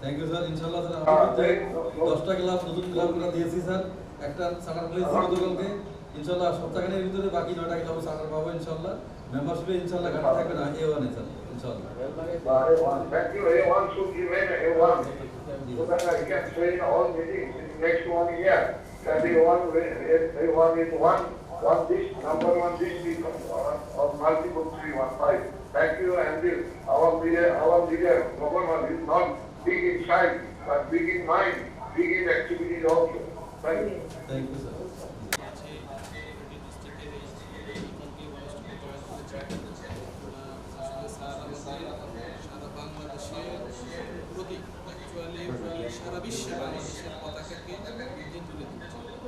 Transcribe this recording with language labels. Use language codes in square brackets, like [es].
[bn] Sir ইনশাআল্লাহ sir 10টা club নতুন ক্লাব আমরা দিয়েছি স্যার একটা সার্টার প্লেস গতকালকে ইনশাআল্লাহ সপ্তাহখানেক ভিতরে বাকি 9টা ক্লাব সার্টার পাবো ইনশাআল্লাহ মেম্বারশিপে ইনশাআল্লাহ ঘাটা থাকবে না A1 এ স্যার ইনশাআল্লাহ [en] Thank you A1 should remain A1 so that I can say in all meetings in the next 1 year that A1 is one district number one district of multiple 315 Thank you, and our leader, governor, is not big in size, but big in mind, big in activities also. Thank you. Thank you sir. [bn] আছে এই ডিস্ট্রিক্টের এই conclave অনুষ্ঠানে join করেছে। আসলে sir আমাদের সারা বাংলাদেশের প্রতি অ্যাকচুয়ালি সারা বিশ্বে বাংলাদেশের পতাকাকে উর্ধে তুলে দিচ্ছে।